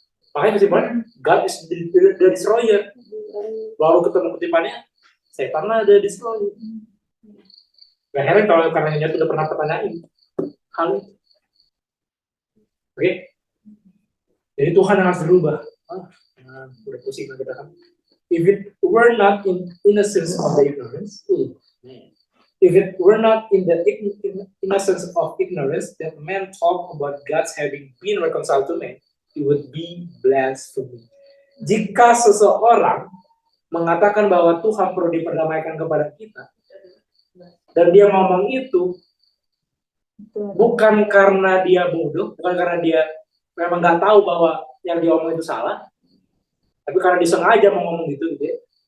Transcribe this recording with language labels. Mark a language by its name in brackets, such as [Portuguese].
[Indonesian] Makanya kesimpulannya, [English] God is the destroyer. [Indonesian] Lalu ketemu kutipannya, setan lah [English] the destroyer. [Indonesian] Gak heran kalau karena itu udah pernah pertanyain hal itu. Oke? Jadi Tuhan yang harus berubah. Udah pusing lah kita kan. [English] If it were not in innocence of the ignorance, if it were not in the innocence of ignorance that man talk about God's having been reconciled to man, it would be blasphemy. [Indonesian] Jika seseorang mengatakan bahwa Tuhan perlu diperdamaikan kepada kita, dan dia ngomong itu bukan karena dia bodoh, bukan karena dia memang nggak tahu bahwa yang dia omong itu salah, tapi karena dia sengaja mau ngomong gitu ya.